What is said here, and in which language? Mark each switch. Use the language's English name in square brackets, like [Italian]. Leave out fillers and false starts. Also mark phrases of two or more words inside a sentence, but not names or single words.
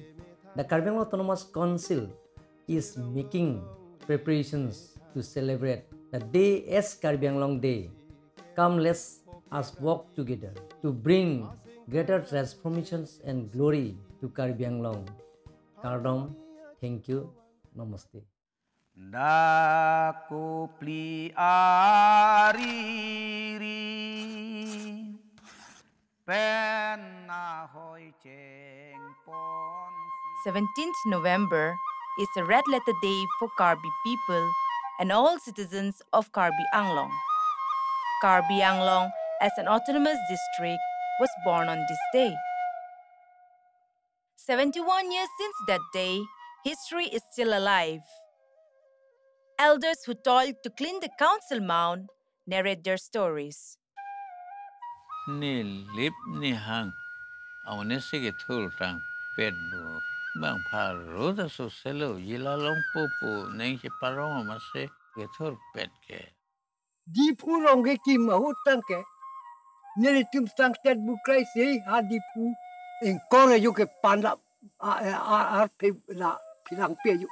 [English] The Karbi Anglong Autonomous Council is making preparations to celebrate the day as Karbi Anglong Day. Come, let us work together to bring greater transformations and glory to Karbi Anglong. [Karbi] Kardom, [English] thank you, namaste. [Karbi] Daku pli ariri pena hoi cheng pon. [English] 17th November is a red letter day for Karbi people and all citizens of Karbi Anglong. Karbi Anglong, as an autonomous district, was born on this day. 71 years since that day, history is still alive. Elders who toiled to clean the council mound narrate their stories. [Karbi] Ni lip ni hang, awne sige thul tang pet bro. Bang paru da so selo yila long popo neng si parong amase ke thul pet ke. Di pu rong ke kim au tang ke. Nere tum tang tet bu krai se ha di pu en kore yu ke pan la pe la pilang pe yu.